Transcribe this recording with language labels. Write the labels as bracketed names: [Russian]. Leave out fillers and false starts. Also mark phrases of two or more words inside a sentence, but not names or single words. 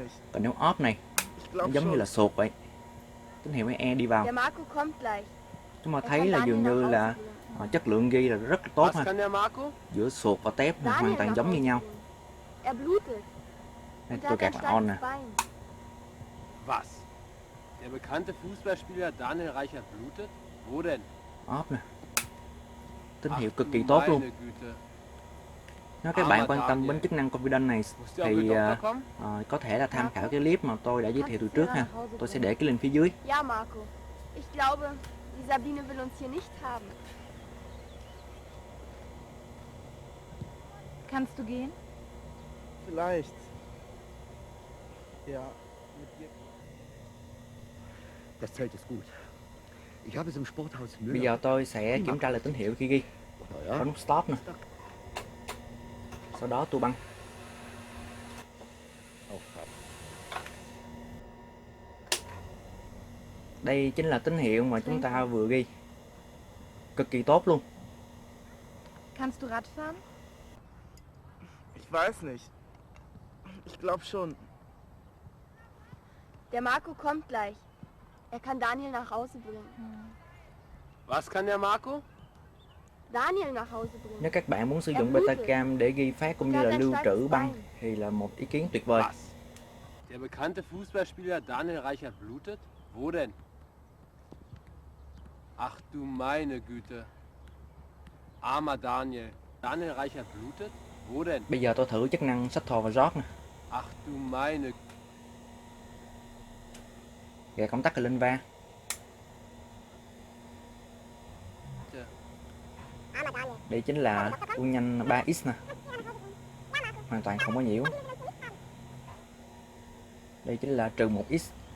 [Vietnamese] Còn nếu off này nó giống như là sụt vậy, tín hiệu E đi vào. Chúng ta thấy là dường như là chất lượng ghi là rất tốt ha. Giữa sụt và tép hoàn toàn giống như nhau. Đây, tôi gạt on nè. [German] Was? Der bekannte Fußballspieler Daniel Reichert blutet? Wo denn? [Vietnamese] Off nè. Tín hiệu cực kỳ tốt luôn. Nếu các bạn quan tâm đến chức năng Confidence này thì có thể là tham khảo cái clip mà tôi đã giới thiệu từ trước ha. Tôi sẽ để cái link phía dưới. [German] Ja, Marco. Ich glaube, die Sabine will uns hier nicht haben. Kannst du gehen? Vielleicht. Ja, mit dir. Das Zelt ist gut. Ich habe es im Sporthaus Müller. [Vietnamese] Bây giờ tôi sẽ kiểm tra lại tín hiệu khi ghi. Có nút stop nè. Sau đó tua băng. Đây chính là tín hiệu mà chúng ta vừa ghi. Cực kỳ tốt luôn. [German] Kannst du Radfahren? Ich weiß nicht. Ich glaube schon. Der Marco kommt gleich. Er kann Daniel nach Hause bringen. Was kann der Marco? Daniel nach Hause bringen. [Vietnamese] Nếu các bạn muốn sử dụng Betacam để ghi phát cũng như là lưu trữ băng thì là một ý kiến tuyệt vời. [German] Was? Der bekannte Fußballspieler Daniel Reichert blutet? Wo denn? Ach du meine Güte. Armer Daniel. Daniel Reichert blutet? Wo denn? [Vietnamese] Bây giờ tôi thử chức năng Shuttle và Jog nè. [German] Ach du meine. [Vietnamese] Gạt công tắc lên va. Đây chính là tuôn nhanh 3x nè. Hoàn toàn không có nhiễu. Đây chính là trừ 1x.